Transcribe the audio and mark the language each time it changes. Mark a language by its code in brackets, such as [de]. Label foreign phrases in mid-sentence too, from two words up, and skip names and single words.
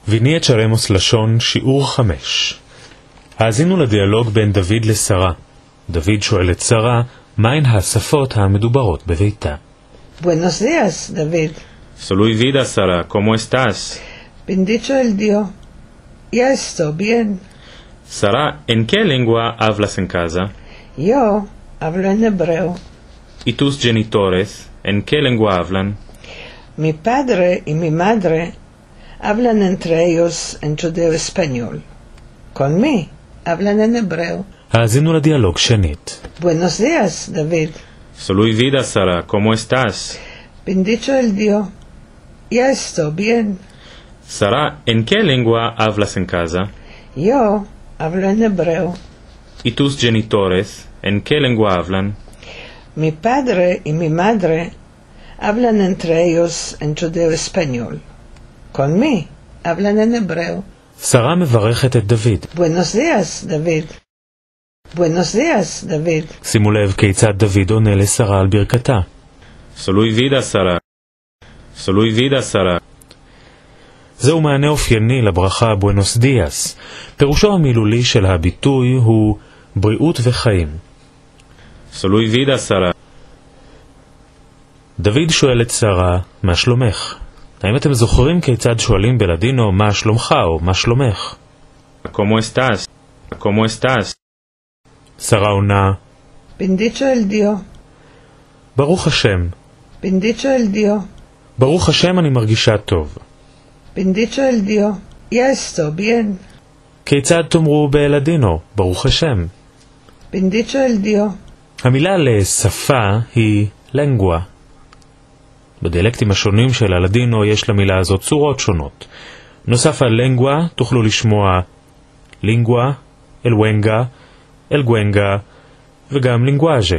[he] ויני את שלמוס לשון, שיעור 5. האזינו לדיאלוג בין דוד לשרה. דוד שואל את שרה, מהן השפות המדוברות בביתה? [lad] Buenos días, David. Soy vida, Sara. ¿Cómo estás? Bendito el Dios. Ya estoy bien. Sara, ¿en qué lengua hablas en casa? Yo hablo en hebreo. ¿Y tus genitores, en qué lengua hablan? Mi padre y mi madre hablan entre ellos en judeo-español. Con mí hablan en hebreo. [he] האזינו לדיאלוג שנית. [lad] Buenos días, David. Soy vida, Sara. ¿Cómo estás? Bendito el Dios. Ya estoy bien. Sara, ¿en qué lengua hablas en casa? Yo hablo en hebreo. ¿Y tus genitores, en qué lengua hablan? Mi padre y mi madre hablan entre ellos en judeo-español. Con mí hablan en hebreo. [he] שרה מברכת את דוד. [lad] Buenos días, David. Buenos días, David. [he] שימו לב כיצד דוד עונה לשרה על ברכתה. [lad] Soy vida, Sara. Soy vida, Sara. [he] זהו מענה אופייני לברכה [lad] Buenos días. [he] פירושו המילולי של הביטוי הוא בריאות וחיים. [lad] Soy vida, Sara. [he] דוד שואל את שרה, מה שלומך? האם אתם זוכרים כיצד שואלים בלדינו מה שלומך או מה שלומך? [lad] ¿Cómo estás? ¿Cómo estás? [he] שרה עונה, [lad] Bendito el Dios. [he] ברוך השם. [lad] Bendito el Dios. [he] ברוך השם, אני מרגישה טוב. [lad] Bendito el Dios. Ya estoy bien. [he] כיצד תאמרו בלדינו, ברוך השם? [lad] Bendito el Dios. [he] המילה לשפה היא לנגווה. בדיאלקטים השונים של הלדינו יש למילה הזאת צורות שונות. נוסף על לנגווה תוכלו לשמוע לינגווה, אלוונגה, אלגוונגה וגם לינגואז'ה.